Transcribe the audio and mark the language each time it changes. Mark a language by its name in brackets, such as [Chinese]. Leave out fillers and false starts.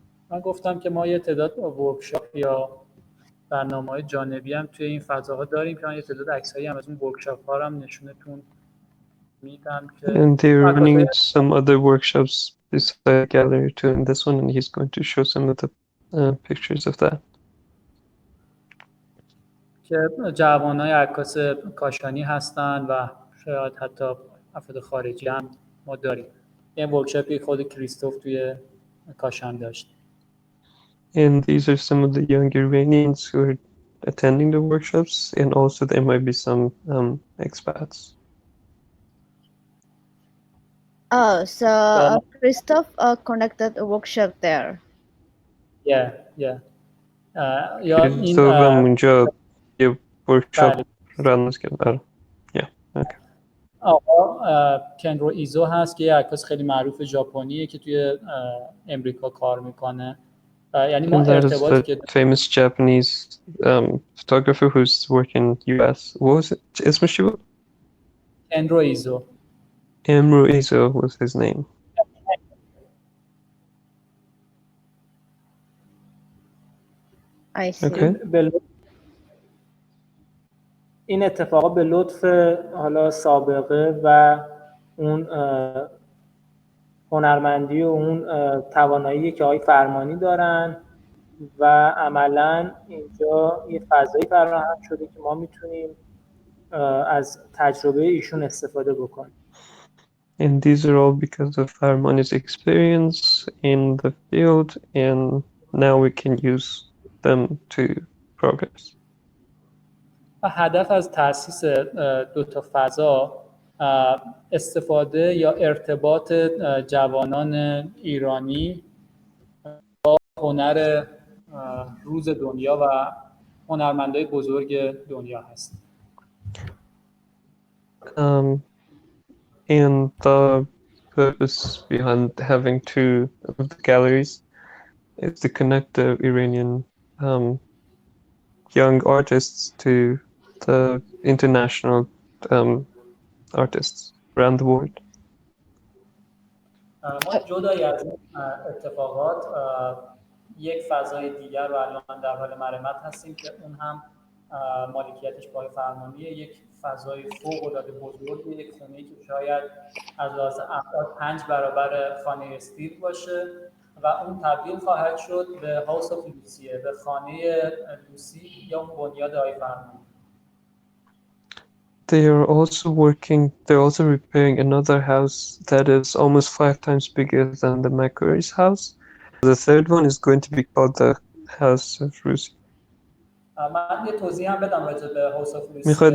[Persian] من گفتم که ما یه تعداد ورکشاپ یا برنامه‌های جانبی هم توی این فضاها داریم که من یه تعداد عکسایی هم از اون ورکشاپ‌ها رو هم نشونتون میدم که [English] And they're running [Persian] عکسای [English] some other workshops beside the gallery too in this one, and he's going to show some of the pictures of that. [Persian] که جوانای عکاس کاشانی هستن و شاید حتی افراد خارجی هم ما داریم. یه ورکشاپی خود کریستوف توی کاشان داشت. [English] And these are some of the young Iranians who are attending the workshops, and also there might be some expats. Oh, so Christoph conducted a workshop there. Yeah. [Persian] یا این Christoph اونجا یه workshop run کرد. [English] Yeah, okay. [Persian] آقا کنرو ایزو هست که یه عکاس خیلی معروف ژاپنیه که توی امریکا کار میکنه. یعنی ما [English] And that is [Persian] ارتباطی [English] the [Persian] که [English] famous Japanese photographer who's working in US. What was it? [Persian] اسمش چی بود؟ کنرو ایزو. [English] Amro Izo was his name. I see. Okay. [Persian] این اتفاقا به لطف حالا سابقه و اون هنرمندی و اون توانایی که آقای فرمانی دارن و عملا اینجا یه فضایی فراهم شده که ما میتونیم از تجربه ایشون استفاده بکنیم. [English] And these are all because of Farmani's experience in the field, and now we can use them to progress. [Persian] و هدف از تأسیس دو تا فضا استفاده یا ارتباط جوانان ایرانی با هنر روز دنیا و هنرمندای بزرگ دنیا هست. [English] And the purpose behind having two of the galleries is to connect the Iranian young artists to the international artists around the world. [Persian] ما جدای از این اتفاقات یک فضای دیگر رو الان در حال مرمت هستیم که اون هم مالکیتش با فرمانیه، یک فضای فوق‌العاده بزرگ، یک خونه‌ای که شاید از لحاظ افراد 5 برابر خانه استیو باشه و اون تبدیل خواهد شد به هاوس آف لوسیه، به خانه لوسی یا اون بنیاد آقای فرمانی. [English] They're also repairing another house that is almost 5 times bigger than the McCurry's house. The third one is going to be called the House of Lucie. [Persian] من یه توضیح هم بدم راجع به هاوس آف لوسی.